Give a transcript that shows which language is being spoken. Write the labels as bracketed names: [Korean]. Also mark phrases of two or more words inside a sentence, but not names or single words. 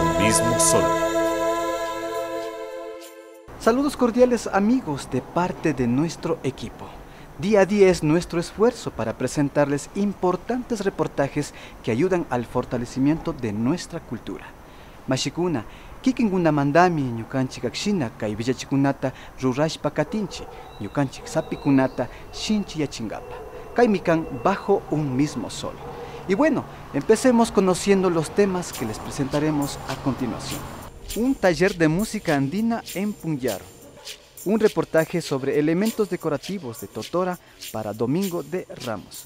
[Spanish] mismo sol. Saludos cordiales amigos de parte de nuestro equipo. Día a día es nuestro esfuerzo para presentarles importantes reportajes que ayudan al fortalecimiento de nuestra cultura. [Quechua] Mashikuna, kikinguna mandami ñukanchik akshina kay villachikunata rurashpa katinchi, ñukanchik sapikunata shinchi yachingapa. Kaymi kan bajo un mismo sol. [Spanish] Y bueno, empecemos conociendo los temas que les presentaremos a continuación. Un taller de música andina en Punyaro. Un reportaje sobre elementos decorativos de Totora para Domingo de Ramos.